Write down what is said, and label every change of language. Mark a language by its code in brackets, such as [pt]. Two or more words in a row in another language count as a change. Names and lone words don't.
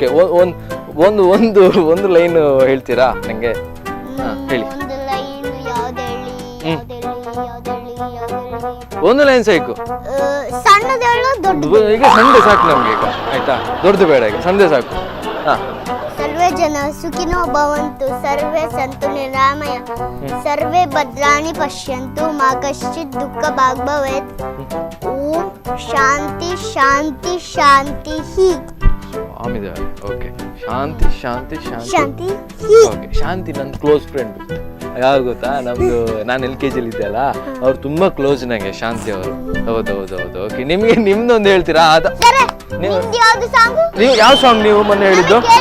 [kn] ಒಂದು ಲೈನ್ ಹೇಳ್ತೀರಾ ನಂಗೆ? ಹೇಳಿ. ಒಂದು ಲೈನ್ ಸಾಕು. ಈಗ ಸಂಡೆ ಸಾಕು ನಮ್ಗೆ. ಈಗ ಆಯ್ತಾ? ದೊಡ್ಡದು ಬೇಡ, ಈಗ ಸಂಡೆ ಸಾಕು. [sa] ಸರ್ವೇ ಜನ ಸುಖಿನೋ ಭವಂತು, ಸರ್ವೇ ಸಂತು ನಿರಾಮಯ, ಸರ್ವೇ ಭದ್ರಾಣಿ ಪಶ್ಯಂತು, ಮಾ ಕಶ್ಚಿತ್ ದುಃಖ ಭಾಗ್ ಭವೇತ್. ಓಂ ಶಾಂತಿ ಶಾಂತಿ ಶಾಂತಿ ಹಿ. [kn] ಓಕೆ. ಶಾಂತಿ ಶಾಂತಿ ಶಾಂತಿ. ಓಕೆ. ಶಾಂತಿ ನನ್ನ [en] close friend. [kn] ಯಾರು ಗೊತ್ತಾ? ನಮ್ದು ನಾನು LKG ಇದ್ದೆ ಅಲ್ಲ, ಅವ್ರು ತುಂಬಾ ಕ್ಲೋಸ್ ನಂಗೆ, ಶಾಂತಿ ಅವರು. ಹೌದೌದೌದು. ಓಕೆ. ನಿಮ್ದೊಂದು ಹೇಳ್ತೀರಾ? ನೀವು ಯಾವ ಸಾಂಗ್ ನೀವು ಮೊನ್ನೆ ಹೇಳಿದ್ದು?